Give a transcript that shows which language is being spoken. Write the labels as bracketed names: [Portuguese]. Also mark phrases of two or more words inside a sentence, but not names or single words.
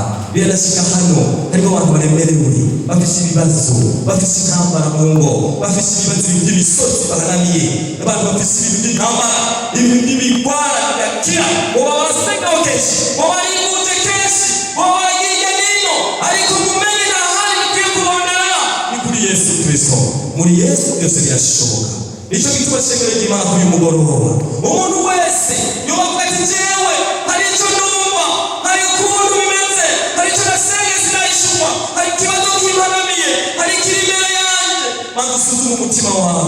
[Rundi] Birashika hano harimo abantu baremerewe bafise ibibazo, bafise intambara mu ngo, bafise ibibazo by'imisozi baharaniye, abantu bafise ibintu by'intambara, ibintu by'ibigwara bidakira, ngo babasenga kenshi, ngo baribuje kenshi, ngo bagiye nino, ariko mumenye nta handi mukwiye kurondera ni kuri Yesu Kristo. Muri Yesu byose birashoboka. Nicyo gituma shengero ry'Imana kuri uyu mugoroba umuntu wese yobavuga ati jewe hari icyo numva, hari ukuntu bimeze, hari icyo nasenga sinayishurwa, hari ikibazo kimpanamiye, hari ikiri imbere yanjye, maze usuzume umutima wawe.